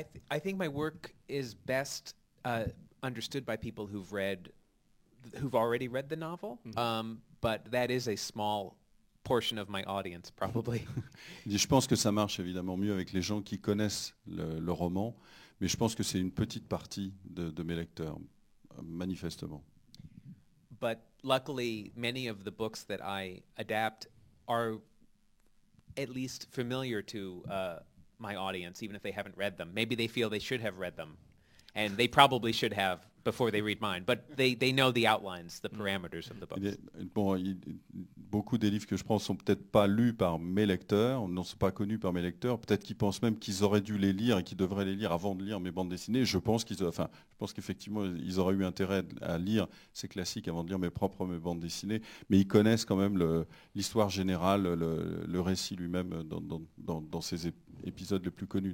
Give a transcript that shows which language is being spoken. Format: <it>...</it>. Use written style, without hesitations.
<en>I think my work is best understood by people who've already read the novel, but that is a small portion of my audience, probably.</en> <fr>Je pense que ça marche évidemment mieux avec les gens qui connaissent le roman, mais je pense que c'est une petite partie de mes lecteurs, manifestement.</fr> <en>But luckily, many of the books that I adapt are at least familiar to my audience, even if they haven't read them. Maybe they feel they should have read them, and they probably should have before they read mine, but they know the outlines, the parameters of the books.</en> <fr>Beaucoup des livres que je prends sont peut-être pas lus par mes lecteurs, ne sont pas connus par mes lecteurs. Peut-être qu'ils pensent même qu'ils auraient dû les lire et qu'ils devraient les lire avant de lire mes bandes dessinées. Je pense qu'effectivement, ils auraient eu intérêt à lire ces classiques avant de lire mes bandes dessinées. Mais ils connaissent quand même l'histoire générale, le récit lui-même dans ces épisodes les plus connus.</fr>